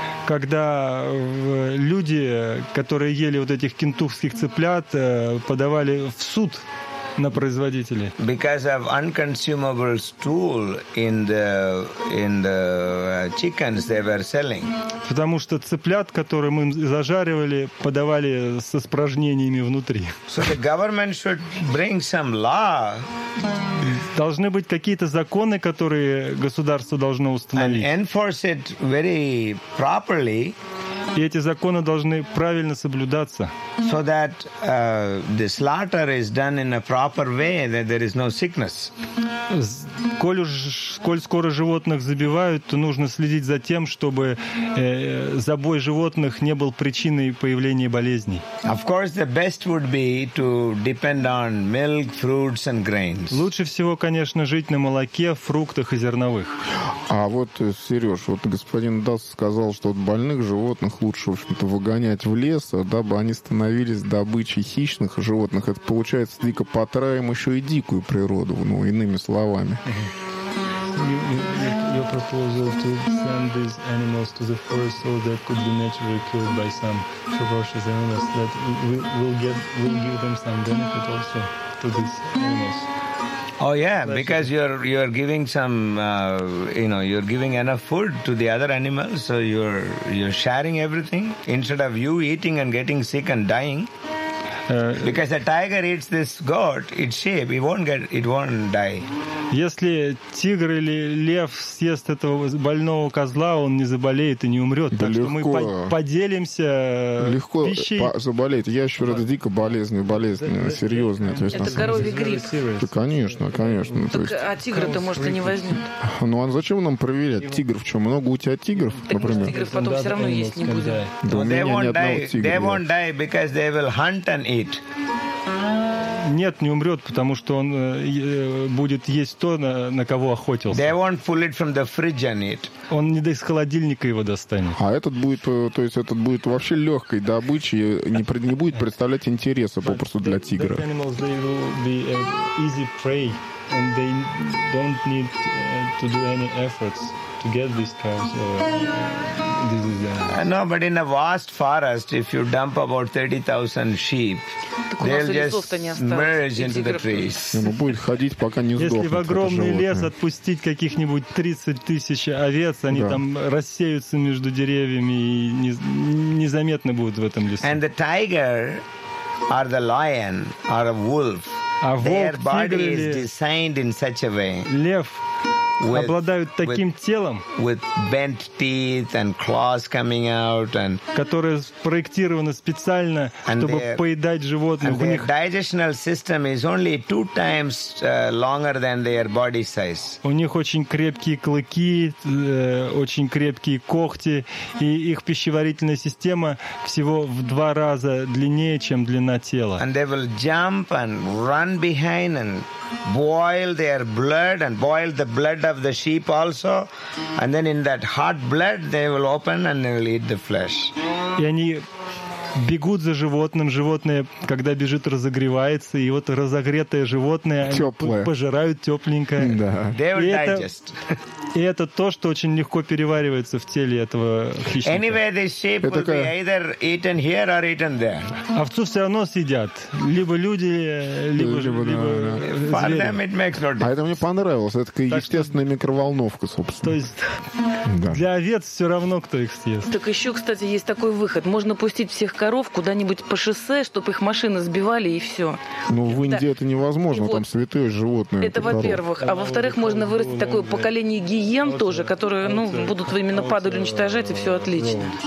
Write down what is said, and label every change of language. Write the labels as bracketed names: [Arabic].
[Russian] Когда люди, которые ели вот этих кентуккских цыплят, подавали в суд на производителей. [English] Because of unconsumable stool in the chickens they were selling. [Russian] Потому что цыплят, которые мы зажаривали, подавали с испражнениями внутри. [English] So the government should bring some law. [Russian] Должны быть какие-то законы, которые государство должно установить. [English] And enforce it very properly. [Russian] И эти законы должны правильно соблюдаться. [English] So that the slaughter is done in a proper way, that there is no sickness. [Russian] Коль скоро животных забивают, то нужно следить за тем, чтобы забой животных не был причиной появления болезней. [English] Of course, the best would be to depend on milk, fruits and grains. [Russian] Лучше всего, конечно, жить на молоке, фруктах и зерновых. А вот, Сереж, вот господин Дас сказал, что от больных животных лучше, в общем-то, выгонять в лес, дабы они становились добычей хищных животных. Это получается, дико потравим еще и дикую природу, ну, иными словами. [English] Your proposal to send these animals to the forest so they could be naturally killed by some ferocious animals, that we'll give them some benefit also to these animals. Oh yeah, because you're giving some you're giving enough food to the other animals, so you're sharing everything instead of you eating and getting sick and dying. Because a tiger eats this goat, its sheep, it won't die. [Russian] Если тигр или лев съест этого больного козла, он не заболеет и не умрет. Да, так легко. Что мы поделимся легко пищей. Легко заболеет. Ящер — это дико болезненная, серьезная. Это коровий грипп. Да, конечно. Так, а тигр-то, может, и не возьмет. Ну, а зачем нам проверять тигров? Что, много у тебя тигров, так, например? Тигров потом все равно есть не будет. Да, у меня ни одного тигра. [English] They won't die, because they will hunt and eat. [Russian] Нет, не умрет, потому что он будет есть то, на кого охотился. [English] They won't pull it from the fridge and eat. [Russian] Он не из холодильника его достанет. А этот будет, то есть этот будет вообще легкой добычей, не будет представлять интереса попросту для тигра. [English] Animals, they will be easy prey, and they don't need to do any efforts to get these cows. No, but in a vast forest, if you dump about 30,000 sheep, they'll just merge into the trees. [Russian] Будет ходить, пока не сдохнет. Если в огромный лес отпустить каких-нибудь 30 тысяч овец, они там рассеются между деревьями и незаметны будут в этом лесу. [English] And the tiger or the lion or a wolf, their body is designed in such a way. [Russian] Лев обладают таким телом, [English] with bent teeth and claws coming out, and [Russian] которое спроектировано специально, чтобы поедать животных. [English] And their digestional system is only two times longer than their body size. [Russian] У них очень крепкие клыки, очень крепкие когти, и их пищеварительная система всего в два раза длиннее, чем длина тела. [English] And they will jump and run behind and boil their blood and boil the blood of the sheep also, and then in that hot blood they will open and they will eat the flesh. [Russian] И они бегут за животным, животное, когда бежит, разогревается, и вот разогретое животное пожирают тепленькое. Да. [English] They will digest. [Russian] И это то, что очень легко переваривается в теле этого хищника. [English] Anyway, this sheep will be either eaten here or eaten there. [Russian] Овцу все равно съедят. Либо люди, либо [English] For them it makes no difference. [Russian] А это мне понравилось. Это такая естественная микроволновка, собственно. То есть для овец все равно, кто их съест. Так еще, кстати, есть такой выход. Можно пустить всех коров куда-нибудь по шоссе, чтобы их машины сбивали, и все. Ну, в Индии это невозможно, вот. Там святые животные. Это во-первых. А во-вторых, можно вырастить такое поколение гиен тоже, которые, ну, будут именно падаль уничтожать, и все отлично.